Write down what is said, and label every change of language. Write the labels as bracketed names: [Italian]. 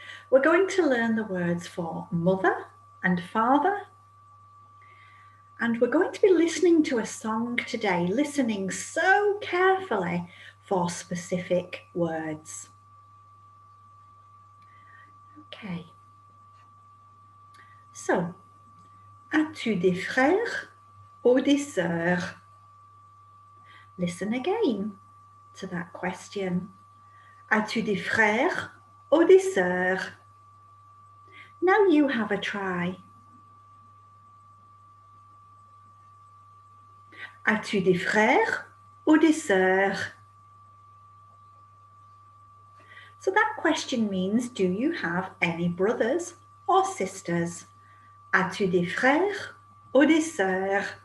[English] We're going to learn the words for mother and father. And we're going to be listening to a song today, listening so carefully for specific words. Okay. So, [French] as-tu des frères ou des sœurs? [English] Listen again to that question. [French] As-tu des frères ou des sœurs? [English] Now you have a try. [French] As-tu des frères ou des sœurs? [English] So that question means, do you have any brothers or sisters? [French] As-tu des frères ou des sœurs?